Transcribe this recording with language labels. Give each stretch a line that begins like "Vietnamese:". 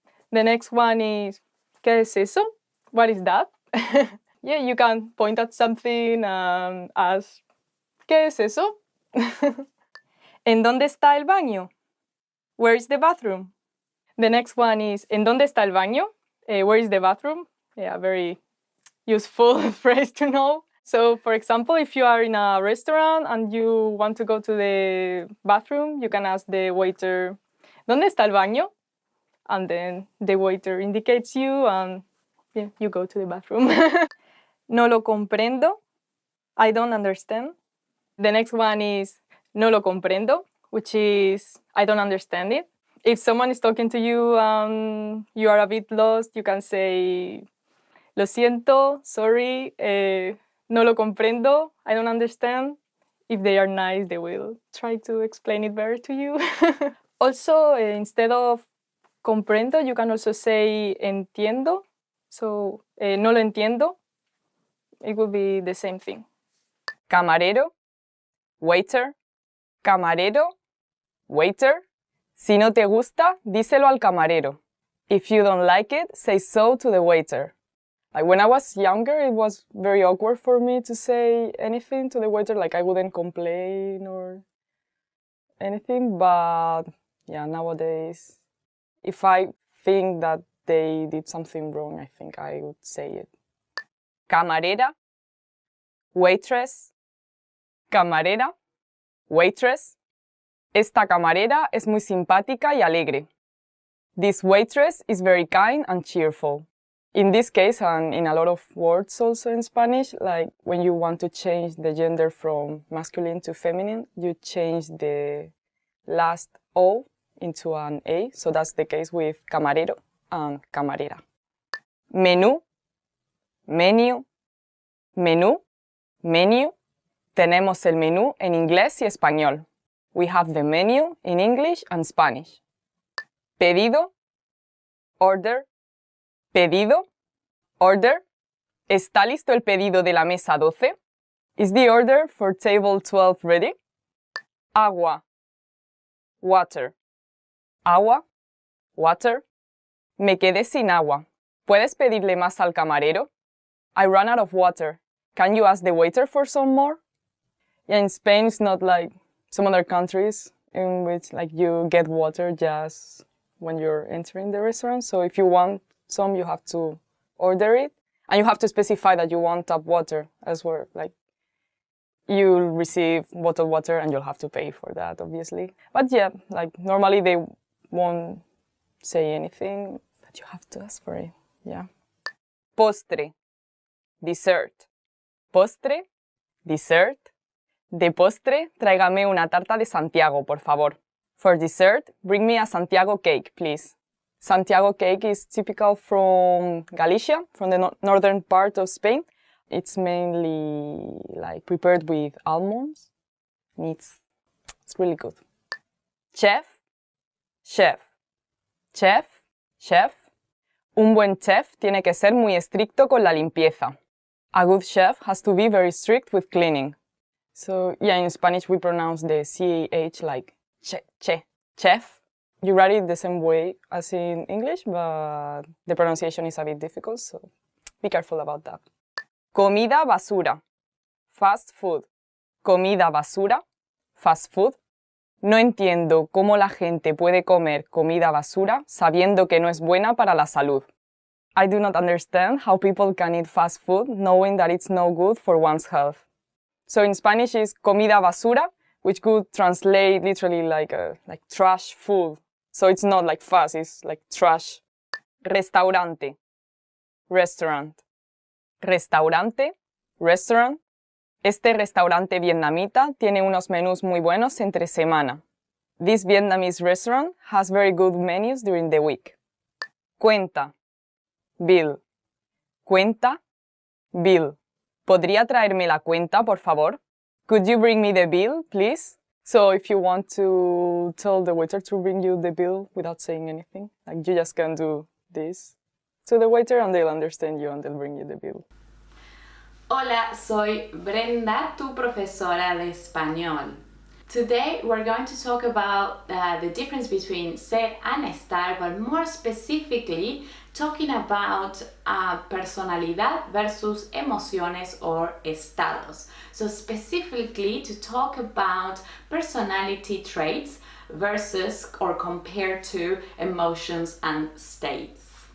English: The next one is
Spanish: ¿qué es eso?
English: What is that? Yeah, you can point at something and ask
Spanish: ¿qué es eso? ¿En dónde está el baño?
English: Where is the bathroom? The next one is
Spanish: ¿en dónde está el baño?
English: Where is the bathroom? Yeah, very useful phrase to know. So, for example, if you are in a restaurant and you want to go to the bathroom, you can ask the waiter,
Spanish: ¿dónde está el baño?
English: And then the waiter indicates you and yeah, you go to the bathroom.
Spanish: No lo comprendo.
English: I don't understand. The next one is
Spanish: no lo comprendo,
English: which is I don't understand it. If someone is talking to you and you are a bit lost, you can say
Spanish: lo siento,
English: sorry,
Spanish: no lo comprendo,
English: I don't understand. If they are nice, they will try to explain it better to you. Also, instead of comprendo, you can also say entiendo. So,
Spanish: no lo entiendo.
English: It would be the same thing. Camarero, waiter, camarero, waiter.
Spanish: Si no te gusta, díselo al camarero.
English: If you don't like it, say so to the waiter. Like when I was younger, it was very awkward for me to say anything to the waiter, like I wouldn't complain or anything, but yeah, nowadays, if I think that they did something wrong, I think I would say it. Camarera, waitress, camarera, waitress.
Spanish: Esta camarera es muy simpática y alegre.
English: This waitress is very kind and cheerful. In this case, and in a lot of words also in Spanish, like when you want to change the gender from masculine to feminine, you change the last O into an A. So that's the case with camarero and camarera. Menú, menu, menú, menu.
Spanish: Tenemos el menú en inglés y español.
English: We have the menu in English and Spanish. Pedido, order, pedido, order.
Spanish: ¿Está listo el pedido de la mesa 12?
English: Is the order for table 12 ready? Agua, water, agua, water.
Spanish: Me quedé sin agua. ¿Puedes pedirle más al camarero?
English: I ran out of water. Can you ask the waiter for some more? Yeah, in Spain it's not like some other countries in which like you get water just when you're entering the restaurant. So if you want some, you have to order it, and you have to specify that you want tap water as well. Like you'll receive bottled water and you'll have to pay for that, obviously. But yeah, like normally they won't say anything, but you have to ask for it. Yeah. Postre, dessert.
Spanish: Postre, dessert. De postre, tráigame una tarta de Santiago, por favor.
English: For dessert, bring me a Santiago cake, please. Santiago cake is typical from Galicia, from the northern part of Spain. It's mainly like prepared with almonds. And it's really good. Chef, chef, chef, chef.
Spanish: Un buen chef tiene que ser muy estricto con la limpieza.
English: A good chef has to be very strict with cleaning. So yeah, in Spanish we pronounce the CH like che, chef. You write it the same way as in English, but the pronunciation is a bit difficult, so be careful about that. Comida basura, fast food. Comida basura, fast food.
Spanish: No entiendo cómo la gente puede comer comida basura sabiendo que no es buena para la salud.
English: I do not understand how people can eat fast food knowing that it's no good for one's health. So in Spanish is comida basura, which could translate literally like trash food. So it's not like fast, it's like trash. Restaurante, restaurant. Restaurante, restaurant.
Spanish: Este restaurante vietnamita tiene unos menús muy buenos entre semana.
English: This Vietnamese restaurant has very good menus during the week. Cuenta, bill.
Spanish: Cuenta, bill. ¿Podría traerme la cuenta, por favor?
English: Could you bring me the bill, please? So if you want to tell the waiter to bring you the bill without saying anything, like you just can do this to the waiter and they'll understand you and they'll bring you the bill.
Spanish: Hola, soy Brenda, tu profesora de español.
English: Today we're going to talk about the difference between ser and estar, but more specifically talking about personalidad versus emociones or estados. So specifically to talk about personality traits versus or compared to emotions and states.